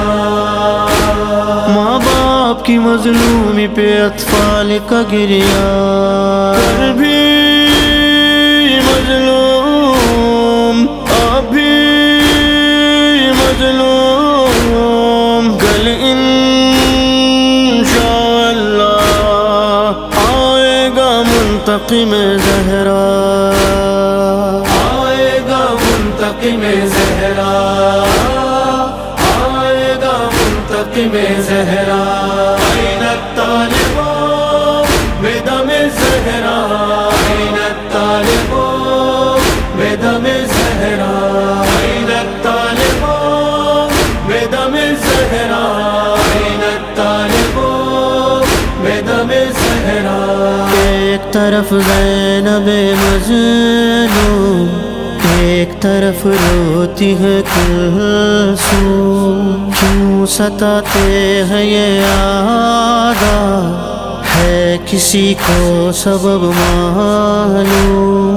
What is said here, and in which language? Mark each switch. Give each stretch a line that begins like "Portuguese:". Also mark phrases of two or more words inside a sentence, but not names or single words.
Urdu: ماں باپ کی مظلومی پہ اطفال کا گریا، کل بھی مظلوم اب بھی مظلوم، کل انشاء اللہ آئے گا منتقم زہرا، آئے گا منتقم زہرا، آئے گا منتقم زہرا
Arabic: این الطالب بدم الزہرا این الطالب بدم الزہرا این الطالب بدم الزہرا این الطالب بدم الزہرا
Urdu: ایک طرف زینب مظلوم، ایک طرف روتی ہے کلثوم، کیوں ستاتے ہیں یہ عادات، ہے کسی کو سبب معلوم،